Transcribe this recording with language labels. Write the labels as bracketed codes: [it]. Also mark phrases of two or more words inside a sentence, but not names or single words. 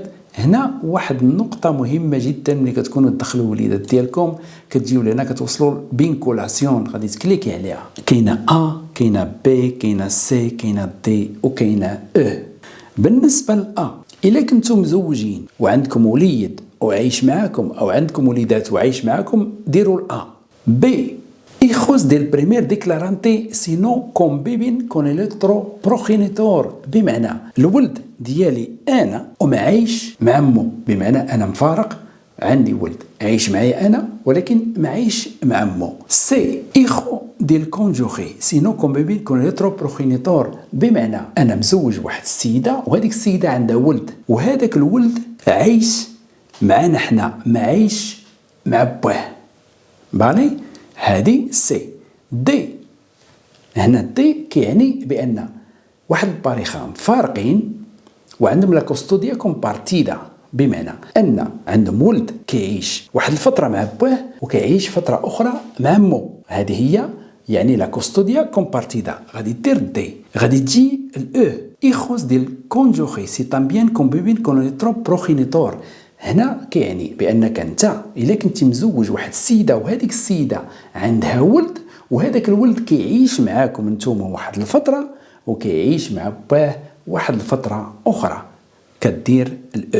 [ar] هنا واحد النقطة مهمة جدا ملي كتكونوا تدخلوا الوليدات ديالكم كتجيو لهنا كتوصلوا بينكولاسيون غادي تكليكي عليها. كاينه كاينه بي كاينه سي كاينه دي وكاينه او. بالنسبة لأ إلا كنتو مزوجين وعندكم وليد وعايش معاكم أو عندكم وليدات وعايش معاكم ديروا الأ. [es] بي hijos del primer declarante sino conviven con el otro progenitor. [ar] بمعنى الولد ديالي انا وما عايش مع امه. بمعنى انا مفارق عندي ولد عايش معايا انا ولكن ما عايش مع امه. [es] سي hijo del cónyuge sino conviven con el otro progenitor. [ar] بمعنى انا مزوج واحد السيده وهذيك السيده عندها ولد وهذاك الولد عايش معنا حنا ما عايش مع باه. بالي هذه سي. دي هنا دي كيعني بان واحد الباريخه مفارقين وعندهم [es] la custodia compartida. [ar] بمعنى ان عندهم ولد كيعيش واحد الفتره مع باه وكيعيش فتره اخرى مع امه. هذه هي يعني [es] la custodia compartida. [ar] غادي دير دي. غادي تجي الاو [es] hijos del cónyuge si también conviven con el otro progenitor. [ar] هنا كيعني بانك انت الا كنتي مزوج واحد السيده وهذيك السيده عندها ولد وهذاك الولد كيعيش معاكم نتوما واحد الفتره وكيعيش مع باه واحد الفتره اخرى كدير الاو.